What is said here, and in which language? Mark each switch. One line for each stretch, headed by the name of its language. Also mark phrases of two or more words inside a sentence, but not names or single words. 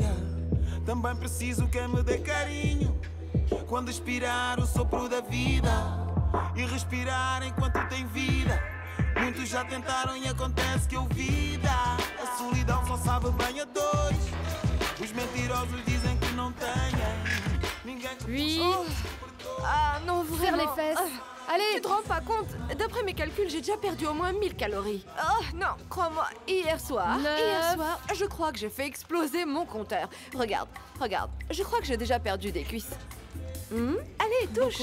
Portuguese: Também preciso que me dê carinho. Quando expirar o sopro da vida e respirar enquanto tem vida. Muitos já tentaram e acontece que ouvida. A solidão só sabe bem a dois. Os mentirosos dizem que não têm. Ninguém...
French: Oui. Oh. Ah non, Faire vraiment. les fesses. Allez. Tu te rends pas compte? D'après mes calculs, j'ai déjà perdu au moins 1000 calories. Oh non, crois-moi, hier soir, je crois que j'ai fait exploser mon compteur. Regarde, regarde, je crois que j'ai déjà perdu des cuisses. Allez, touche.